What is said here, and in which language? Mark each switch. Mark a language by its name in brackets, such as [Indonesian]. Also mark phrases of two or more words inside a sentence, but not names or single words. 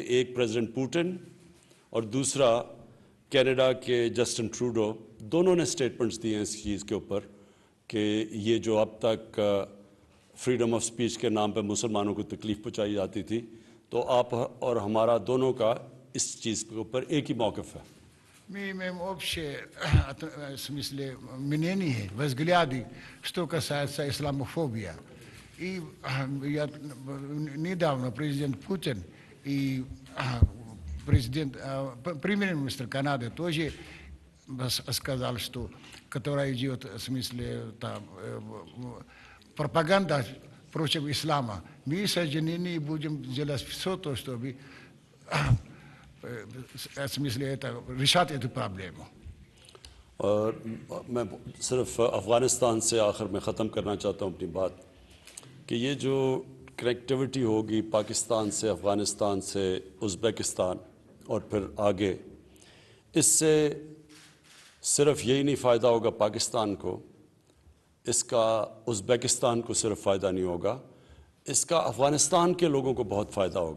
[Urdu] ایک پریزیڈنٹ پوٹن اور دوسرا کینیڈا کے جسٹن ٹروڈو، دونوں نے سٹیٹمنٹس دیے ہیں اس چیز کے اوپر کہ یہ جو اب تک [English] freedom of speech [Urdu] کے نام پہ مسلمانوں کو تکلیف پہنچائی جاتی تھی، تو آپ اور ہمارا دونوں کا اس چیز کے اوپر ایک ہی موقف ہے. [Russian] Мы вообще, в смысле, мнение взгляды, что касается исламофобии. И я недавно президент Путин и премьер-министр Канады тоже сказал, что которая идет, в смысле, пропаганда против ислама. Мы соединены будем делать все то, чтобы в смысле это решать эту проблему. [Urdu] اور میں صرف افغانستان سے آخر میں ختم کرنا چاہتا ہوں اپنی بات کہ یہ جو کنیکٹیوٹی ہوگی پاکستان سے، افغانستان سے، ازبکستان اور پھر آگے، اس سے صرف یہی نہیں فائدہ ہوگا پاکستان کو، اس کا ازبکستان کو صرف فائدہ نہیں ہوگا، اس کا افغانستان کے لوگوں کو بہت فائدہ ہوگا.